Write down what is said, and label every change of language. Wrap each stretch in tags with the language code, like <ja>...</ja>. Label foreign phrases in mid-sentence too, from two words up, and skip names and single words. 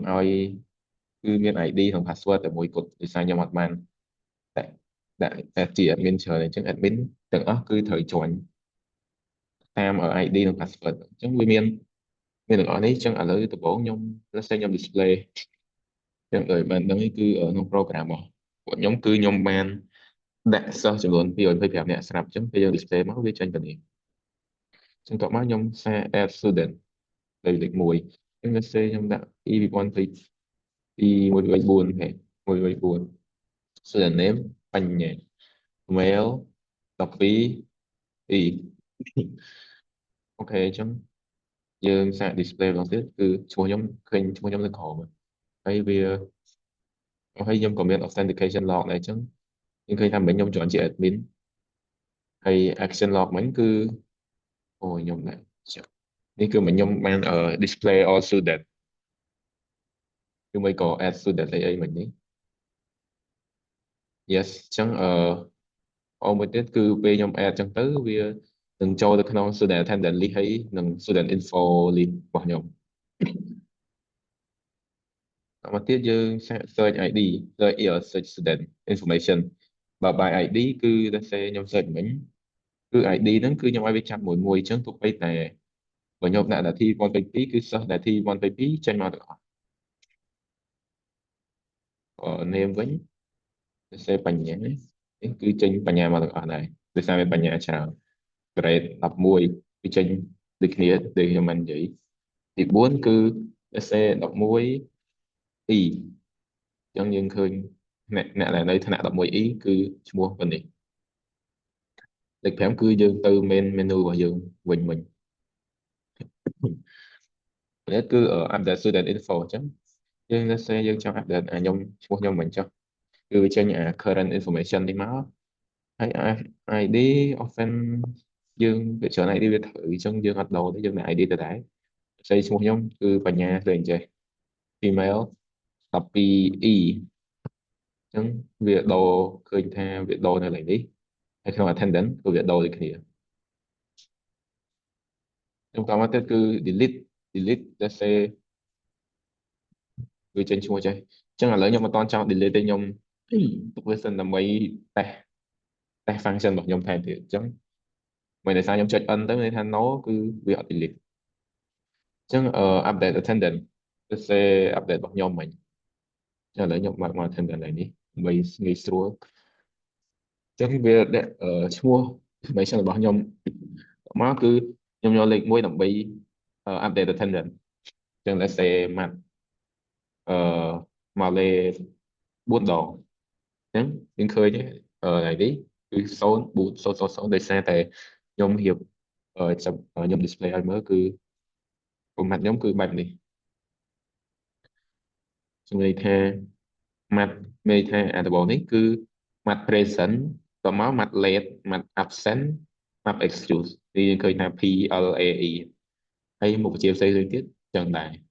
<km>ឲ្យគឺមាន ID និង password តែមួយគត់ដោយសារខ្ញុំអត់បានតែដាក់ជា admin ច្រើនអញ្ចឹង admin ទាំងអស់គឺត្រូវ join តាម ID និង password អញ្ចឹងវាមានទាំងអស់នេះអញ្ចឹងឥឡូវដំបូងខ្ញុំ display អញ្ចឹងបានដឹងគឺក្នុង program របស់ពួកខ្ញុំគឺខ្ញុំបានដាក់សិស្សចំនួន225នាក់ស្រាប់អញ្ចឹងពេលយើង display មកវាចេញទៅនេះអញ្ចឹងតោះមកខ្ញុំសារ</km> <en>add student</en> <km>លេខ1អញ្ចឹង</km> <en>let's say</en> <km>ខ្ញុំដាក់ e 2024 124</km> <en>student name</en> <km>បញ្ញា mail 12 e អូខេអញ្ចឹងយើង សាក display ម្ដងទៀតគឺឈ្មោះខ្ញុំឃើញឈ្មោះខ្ញុំនៅក្រោមហើយខ្ញុំក៏មាន</km> <en>authentication log</en> <km>ដែរអញ្ចឹងយើងឃើញថាមិញខ្ញុំ join ជា admin ហើយ</km> <en>action log</en> <km>មិញគឺខ្ញុំដែរនេះគឺមិញខ្ញុំបាន</km> <en>display all student</en> <km>ឬមួយក៏</km> <en>add student</en> <km>អីមិញនេះ yes អញ្ចឹងមួយទៀតគឺពេលខ្ញុំ add អញ្ចឹងទៅវានឹងចូលទៅក្នុង</km> <en>student attendance list</en> <km>ហើយនិង</km> <en>student info list</en> <km>របស់ខ្ញុំ មកទៀតយើង</km> <en>search ID search student information</en> <km>បើ</km> <en>by ID</en> <km>គឺ</km> <en>let's say</en> <km>ខ្ញុំ search មិញគឺ ID ហ្នឹងគឺខ្ញុំឲ្យវាចាប់មួយអញ្ចឹងទោះបីតែបើខ្ញុំដាក់នាទី122គឺសិស្សនាទី122ចេញមកទាំងអស់ name វិញ</km> <en>let's say</en> <km>បញ្ញានេះគឺចេញបញ្ញាមកទាំងអស់ដែរដោយសារមានបញ្ញាច្រើន grade 11គឺចេញដូចគ្នាដូចខ្ញុំបាននិយាយទី4គឺ</km> <en>let's say</en> <km>11 E អញ្ចឹងយើងឃើញអ្នកដែលនៅថ្នាក់ 11E គឺឈ្មោះប៉ុណ្នេះលេខ5គឺយើងទៅ</km> <en>main menu</en> <km>របស់យើងវិញ នេះគឺ</km> <en>update student info</en> <km>អញ្ចឹងយើង</km> <en>let's say</en> <km>យើងចង់ update ខ្ញុំឈ្មោះខ្ញុំវិញចុះគឺវាចេញ</km> <en>current information</en> <km>នេះមកហើយ ID often យើងវាច្រើន ID វាត្រូវអញ្ចឹងយើងអត់ដូរទេយើងដាក់ ID ទៅដែរផ្សេងឈ្មោះខ្ញុំគឺបញ្ញាឃើញចេះ email 12E អញ្ចឹងវាដូរឃើញថាវាដូរនៅកន្លែងនេះហើយក្នុង attendance គឺវាដូរដូចគ្នា ខ្ញុំតមកទៀតគឺ delete</km> <en>let's say</en> <km>វាចេញឈ្មោះចេះអញ្ចឹងឥឡូវខ្ញុំមិនតន់ចង់ delete ទេខ្ញុំ ទុកវាសិនដើម្បីតេស្ត function របស់ខ្ញុំថែមទៀតអញ្ចឹងមិនដោយសារខ្ញុំចុច n ទៅន័យថា no គឺវាអត់ delete អញ្ចឹង</km> <en>update attendance let's say</en> <km>update របស់ខ្ញុំមិញឥឡូវខ្ញុំបើកមក attendance នេះដើម្បីងាយស្រួលអញ្ចឹងវាដាក់ឈ្មោះ information របស់ខ្ញុំមកគឺខ្ញុំយកលេខ1ដើម្បី</km> <en>update attendance</en> <km>អញ្ចឹង</km> <en>let's say</en> <km>មក មកលេខ4ដងអញ្ចឹងយើងឃើញនេះគឺ04000ដោយសារតែខ្ញុំរៀបខ្ញុំ display ឲ្យមើលគឺ format ខ្ញុំគឺបែបនេះជំនួយថាម៉ាត់មេថាដំបូងនេះគឺម៉ាត់ present តមកម៉ាត់ late ម៉ាត់ absent ម៉ាត់ excuse គឺយើងឃើញថា PLAE ហើយមុខវិជ្ជាផ្សេងទៀតចឹងដែរ</km>